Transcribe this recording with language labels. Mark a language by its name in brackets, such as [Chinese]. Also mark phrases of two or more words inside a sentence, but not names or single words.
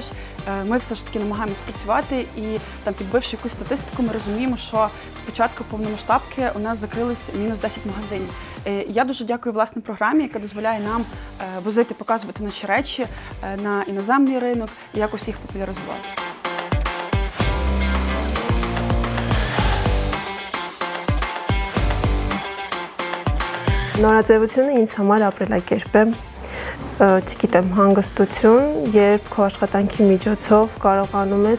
[Ukrainian] Ми все ж таки намагаємось працювати і, підбивши якусь статистику, ми розуміємо, що з початку повномасштабки у нас закрились мінус 10 магазинів. Я дуже дякую власне програмі, яка дозволяє нам возити, показувати наші речі на іноземний ринок і якось їх популяризувати. [Armenian] Նորաձևությունը ինձ համար ապրելակերպ է, չգիտեմ, հանգստություն, երբ քո աշխատանքի միջոցով կարողանում ես